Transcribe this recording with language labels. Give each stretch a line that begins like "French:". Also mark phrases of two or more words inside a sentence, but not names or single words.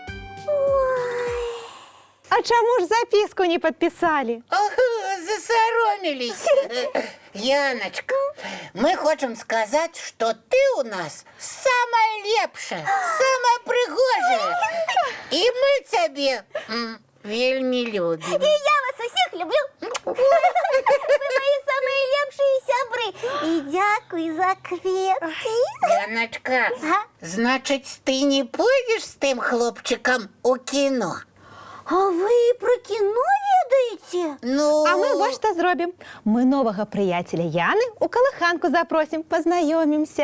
Belarusian: А чаму ж запіску не падпісалі? Засароміліся. Яночка, мы хочам сказаць, што ты ў нас самая лепшая, самая прыгожая. І мы цябе вельмі любім. І я вас усіх люблю.
Russian: Вы мои самые
Belarusian: лепшие сябры. І дзякуй за кветкі. Яночка, значыць, ты не пойдзеш з тым хлопчыкам у кіно? А вы про кіно ведаеце? Ну, А мы вось што зробім. Мы новага прыяцеля Яны ў калыханку запросім, пазнаёмімся.